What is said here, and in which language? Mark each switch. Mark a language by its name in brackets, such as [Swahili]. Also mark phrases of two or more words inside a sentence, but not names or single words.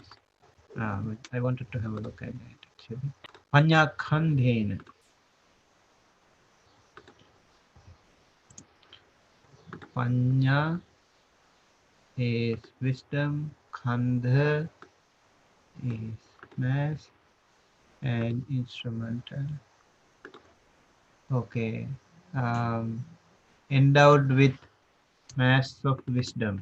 [English] I wanted to have a look at that actually. [Pali] Panya Kandena. [English] Panya is wisdom, Kandha is mass, and instrumental. Okay. Endowed with mass of wisdom.